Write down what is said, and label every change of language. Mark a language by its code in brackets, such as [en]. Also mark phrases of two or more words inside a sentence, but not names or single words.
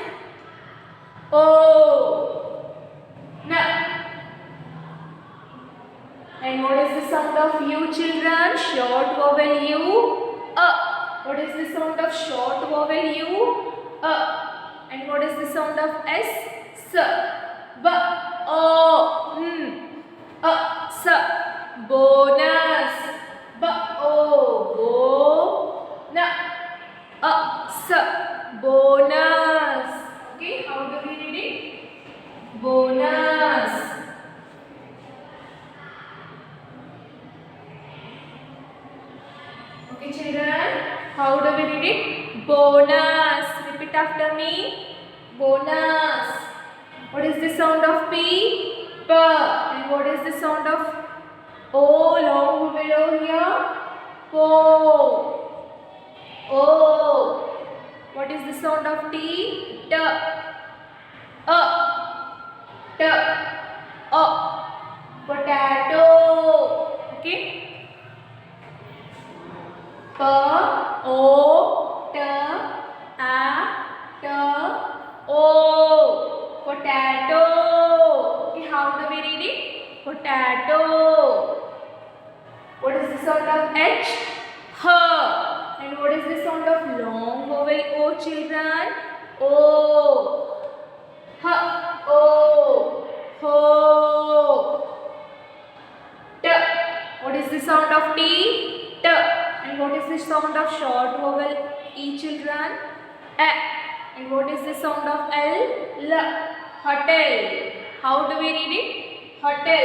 [en] O. N. And what is the sound of U, children? Short vowel U. What is the sound of short vowel U? And what is the sound of S? S. B. O. N. S. Bonus. B. O. Bo. N. S. Bonus. Okay, how do we read it? Bonus. Okay, children, how do we read it? Bonus. Repeat after me. Bonus. What is the sound of P? P. And what is the sound of O? Long vowel O here. Po. O. What is the sound of T? T. T. O. Potato. Okay. P. O. T. A. T. O. Potato. Okay, how do we read it? Potato. What is the sound of H? H. And what is the sound of long vowel O, children? O. H. O. Ho. T. What is the sound of T? T. And what is the sound of short vowel E, children? A. And what is the sound of L? L. Hotel. How do we read it? Hotel.